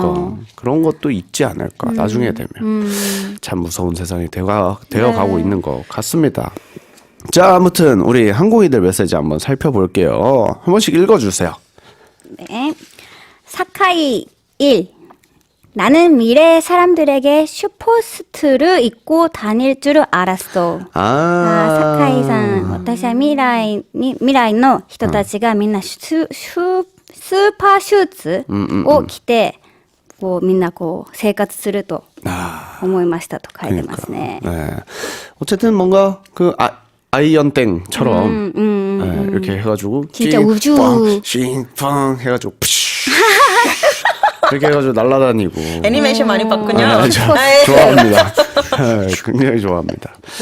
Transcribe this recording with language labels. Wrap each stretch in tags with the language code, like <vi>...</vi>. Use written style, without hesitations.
<ko>그러니까 그런 것도 있지 않을까 나중에 되면 참 무서운 세상이 되어 가고 있는 것 같습니다. 자, 아무튼 우리 항공이들 메시지 한번 살펴볼게요. 한 번씩 읽어주세요. 네. 사카이 1. 나는 미래의 사람들에게 슈퍼스트를 입고 다닐 줄 알았어.</ko> <ja>사카이さん、私は未来の人たちがみんなスーパーシューズを着て、こうみんなこう生活すると思いましたと書いてますね。</ja> <ko>네. 어쨌든 뭔가 그 아이언땡처럼 네, 이렇게 해가지고 진짜 우주. 싱팡 해가지고 이렇게 해가지고 날아다니고 애니메이션 많이 봤군요. 좋아합니다. 네, 굉장히 좋아합니다.</ko>